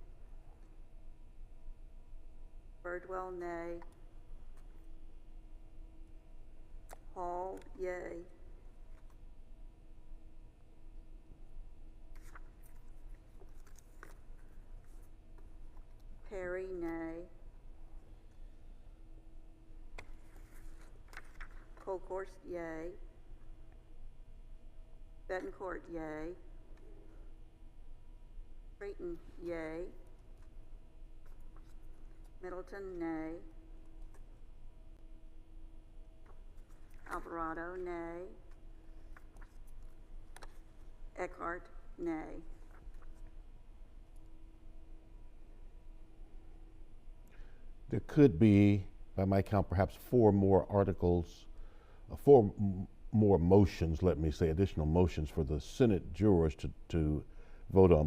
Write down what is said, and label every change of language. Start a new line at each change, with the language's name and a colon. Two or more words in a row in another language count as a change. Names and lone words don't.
English: Birdwell, nay. Hall, yea. Perry, nay. Colkhorst, yea. Betancourt, yea. Creighton, yea. Middleton, nay. Alvarado, nay. Eckhart, nay. There could be, by my count, perhaps 4 more articles, 4 more motions, let me say, additional motions for the Senate jurors to vote on.